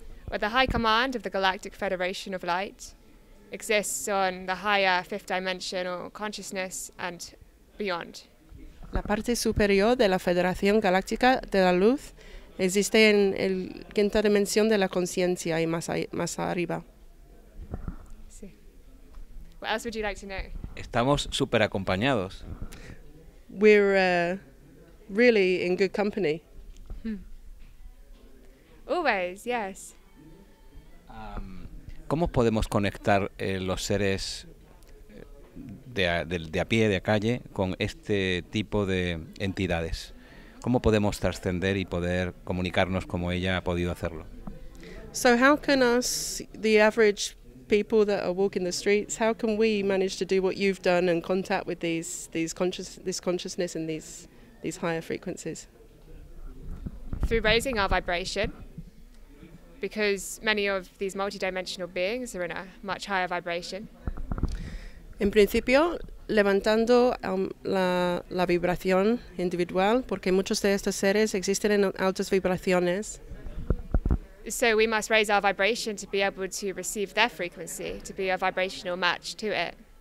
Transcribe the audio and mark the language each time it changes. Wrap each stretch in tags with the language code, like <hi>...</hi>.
<en>Well, the High Command of the Galactic Federation of Light exists on the higher fifth dimension or consciousness and beyond.</en> <es>La parte superior de la Federación Galáctica de la Luz existe en la quinta dimensión de la consciencia y más arriba. Sí.</es> <en>What else would you like to know?</en> <es>Estamos súper acompañados.</es> <en>We're really in good company. Always, yes.</en> <es>¿Cómo podemos conectar los seres de a pie, de calle, con este tipo de entidades? ¿Cómo podemos trascender y poder comunicarnos como ella ha podido hacerlo?</es> <en>So how can us, the average people that are walking the streets, how can we manage to do what you've done and contact with this consciousness and these higher frequencies? Through raising our vibration, because many of these multidimensional beings are in a much higher vibration.</en> <es>En principio, levantando la vibración individual, porque muchos de estos seres existen en altas vibraciones.</es> <en>So we must raise our vibration to be able to receive their frequency, to be a vibrational match to it.</en>